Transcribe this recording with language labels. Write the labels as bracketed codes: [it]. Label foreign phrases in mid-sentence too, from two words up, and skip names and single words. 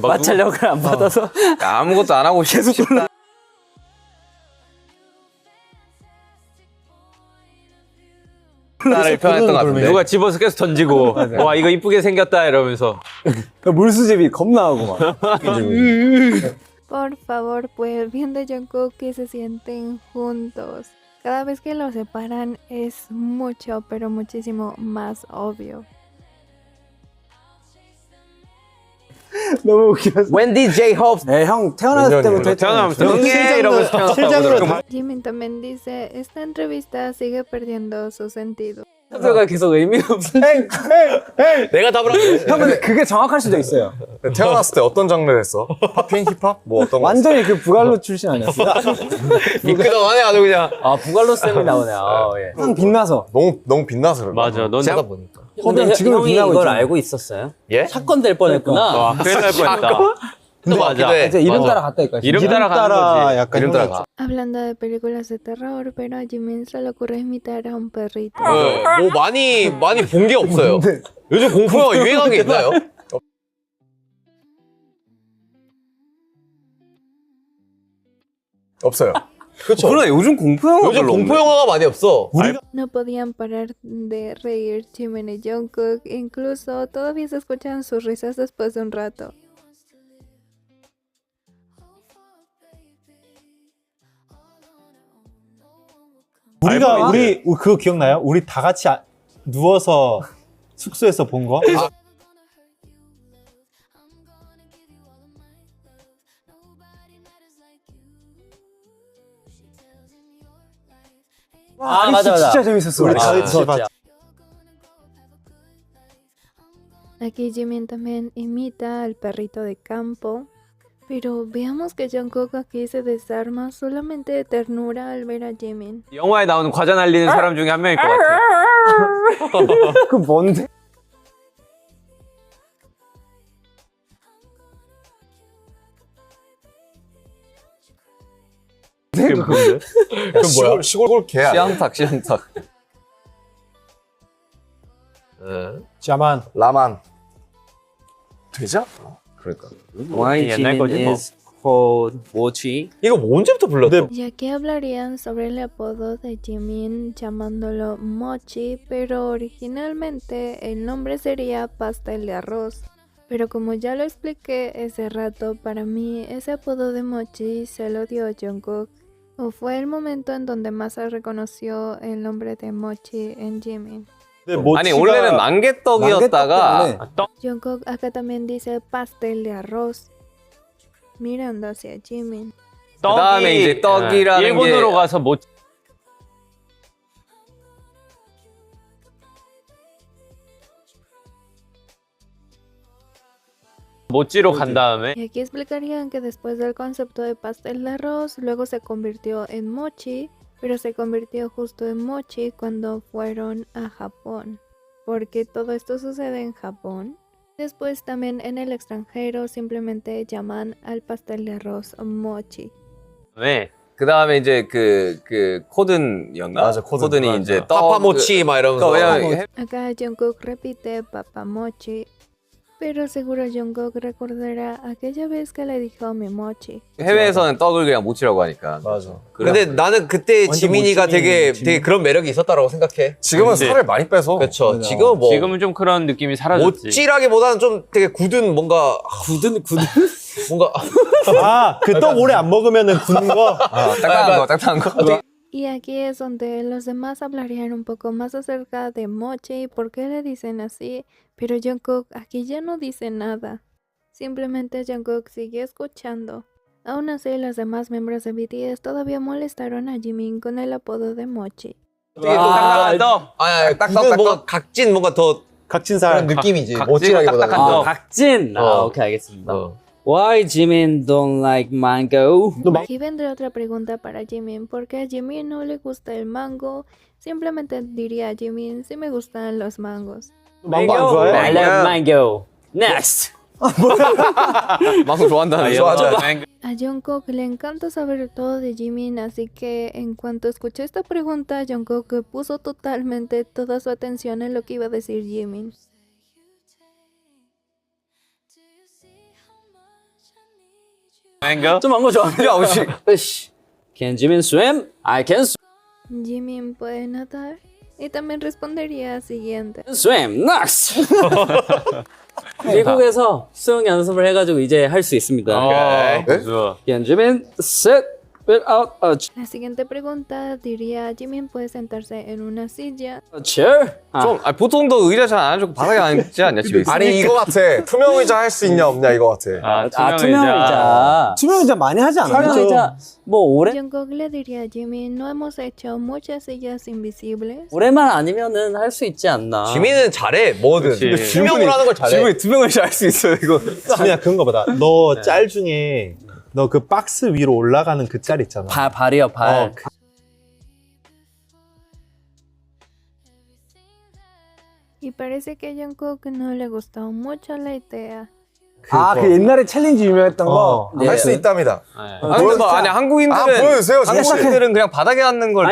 [ko] 마찰력을 안 받아서. 아무것도 안 하고 싶다. 나를 표현했던 것 같은데. 누가 집어서 계속 던지고 와 이거 이쁘게 생겼다 이러면서. 물수제비 겁나 하고 막. [es] Por favor, pues bien de Jungkook que se sienten juntos. Cada vez que los separan es mucho, pero muchísimo más obvio. [ko] 너무 웃겨. 웬디 제이 홉. 네, 형 태어났을 때부터 태어나면서 응애 이러면서 태어났다고 실장으로 그러더라고. [es] Jimin también dice, esta entrevista sigue perdiendo su sentido. [ko] 표가 계속 의미가 없어. 내가 답을 하고. 형 근데 그게 정확할 수도 있어요. 태어났을 때 어떤 장르를 했어? 팝핑, 힙합? 뭐 어떤 거? 완전히 그 부갈로 출신 아니었어? 미끄덩 하네 아주 그냥. 아 부갈로 쌤이 나오네. 아, 예. 항상 빛나서. 너무 빛나서 그래. 맞아. 넌 하다 보니까. 근데 지금 형이 빛나고 이걸 있잖아. 알고 있었어요? 예? 사건 될 뻔했구나. 와, 큰일 날 뻔했다. 또 맞아. 이제 이름 맞아. 따라 갔다니까. 이름 따라 가는 거지. 약간 이름 따라 가. [es] Hablando de películas de terror, pero a Jimin se le ocurre imitar a un perrito. [ko] 뭐 많이 본 게 없어요. 요즘 공포 영화 유행한 게 있나요? 없어요. 그렇죠. 그러네, 요즘 공포 영화 요즘 공포 영화가 많이 없어. [es] No podían parar de reír Jimin y Jungkook, incluso todavía se escuchan sus risas después de un rato. [ko] 우리 그거 기억나요? 우리 다 같이 누워서 숙소에서 본 거? 아 맞아. 진짜 재밌었어. 우리 우리. 다 같이 봤. [es] Aquí Jimin también imita al perrito de campo, pero veamos que Jungkook aquí se desarma solamente de ternura al ver a Jimin. [ko] 영화에 나오는 과자 날리는 사람 중에 한 명일 것 같아. 그 뭔데? 그게 뭔데? 그럼 뭐야? 시골 개 아니야? 시향탁. 짜만. 라만. 되지 않나? 그러니까. [en] Why [ko] 옛날 거지, [en] Jimin [ko] 뭐. [en] is called 모치? [ko] 이거 뭐 언제부터 불렀어? [es] Y aquí hablarían sobre el apodo de Jimin llamándolo Mochi, pero originalmente el nombre sería pastel de arroz. Pero como ya lo expliqué ese rato, para mí ese apodo de Mochi se lo dio Jungkook. O fue el momento en donde más se reconoció el nombre de Mochi en Jimin. [ko] 아니 원래는 만개떡이었다가 만개떡 [es] Jungkook acá también dice pastel de arroz, mirando hacia Jimin. [ko] 그다음에 이제 떡이라는 게 일본으로 가서 뭐 모찌로 간 다음에 [es] Y aquí explicarían que después del concepto de pastel de arroz, luego se convirtió en mochi, pero se convirtió justo en mochi cuando fueron a Japón, porque todo esto sucede en Japón. Después también en el extranjero simplemente llaman al pastel de arroz mochi. [ko] 그 다음에 이제 그 코든이었나? 맞아, 코든. 코든이 이제 파파모치 막 이러면서. 왜냐면 [es] Acá Jungkook repite papamochi, pero seguro Jungkook recordará aquella vez que le dijo mi mochi. [ko] 해외에서는 떡을 그냥 모치라고 하니까. 맞아. 근데 나는 그때 완전 지민이가 멋지네, 되게 지민. 되게 그런 매력이 있었다라고 생각해. 지금은 근데- 살을 많이 빼서. 그렇죠. 맞아. 지금은 뭐 지금은 좀 그런 느낌이 사라졌지. 모찌라기보다는 좀 되게 굳은 뭔가 뭔가 아, 그 떡 오래 안 먹으면은 굳는 거? 딱딱한 거. [es] Y aquí es donde los demás hablarían un poco más acerca de mochi, por qué le dicen así, pero Jungkook aquí ya no dice nada. Simplemente Jungkook sigue escuchando. Aún así, los demás miembros de BTS todavía molestaron a Jimin con el apodo de mochi. [ko] 되게 또 딱딱한 떡. 아니, 굳은 뭔가 각진 뭔가 더 각진살. 그런 느낌이지. 각지고 모찌라기보다는. 딱딱한 떡. 각진. 아, 오케이 알겠습니다. [en] Why Jimin don't like mango? [es] Aquí vendrá otra pregunta para Jimin. ¿Por qué a Jimin no le gusta el mango? Simplemente diría a Jimin si me gustan los mangos. [ko] 망고 안 좋아해? [en] I love mango. Next. [ko] 망고 좋아한다는 좋아하죠. A Jungkook le encanta saber todo de Jimin, así que en cuanto escuchó esta pregunta, Jungkook puso totalmente toda su atención en lo que iba a decir Jimin. 망고? 좀 망고 좋아하는데. 으씨. [en] Can Jimin swim? I can [es] Jimin puede nadar. Y también respondería siguiente. [en] swim. Next. [ko] 미국에서 수영 연습을 해가지고 이제 할 수 있습니다. 네? 좋아. [en] Can Jimin sit without a [es] La siguiente pregunta diría, Jimin puede sentarse en una silla. [en] chair? [ko] 아, 좀 보통도 의자 잘 안 앉고 바닥에 앉지 않냐 집에 있으면. 아니 이거 같아. 투명 의자 할 수 있냐 없냐 이거 같아. 투명 의자. 투명 의자 많이 하지 않아요? 투명 의자 뭐 오래 [es] Jungkook le diría a Jimin, no hemos hecho muchas sillas invisibles. [ko] 오래만 아니면은 할 수 있지 않나. 지민은 잘해. 뭐든. 그치. 투명으로 하는 걸 잘해. 투명 의자 할 수 있어 이거. 그냥 그런 거보다 너 짤 중에 너 그 박스 위로 올라가는 그 짤 있잖아. 발이요 발. [es] Y parece que a Jungkook no le gustó mucho la idea. [ko] 아, 그 옛날에 챌린지 유명했던 거. 네. 할 수 있답니다. 아니 근데 뭐 아니 한국인들은 보여주세요, 진짜. 한국인들은 그냥 바닥에 앉는 걸.